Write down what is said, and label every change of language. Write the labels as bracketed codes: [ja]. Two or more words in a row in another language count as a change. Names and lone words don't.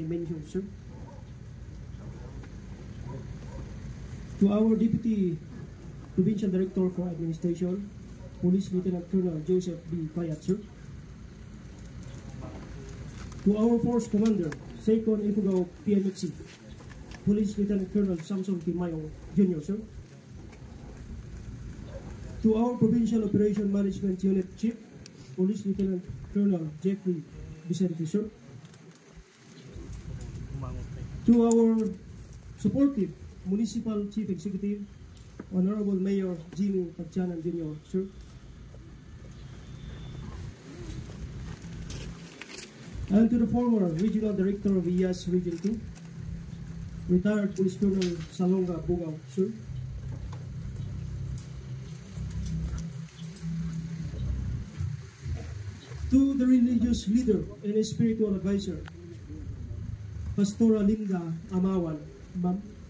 [en] Mention, sir. To our Deputy Provincial Director for Administration, Police Lieutenant Colonel Joseph B. Payat, sir. To our Force Commander, 2nd Ifugao PMGEN, Police Lieutenant Colonel Samson P. Mayong Jr., sir. To our Provincial Operation Management Unit Chief, Police Lieutenant Colonel Jeffrey Vicente, sir. To our supportive Municipal Chief Executive, Honorable Mayor Jimmy Pagchanan Jr., sir. And to the former Regional Director of IAS Region 2, retired Police Colonel Salonga Bugao, sir. To the religious leader and spiritual advisor, Pastora Linda Amawan, ma'am.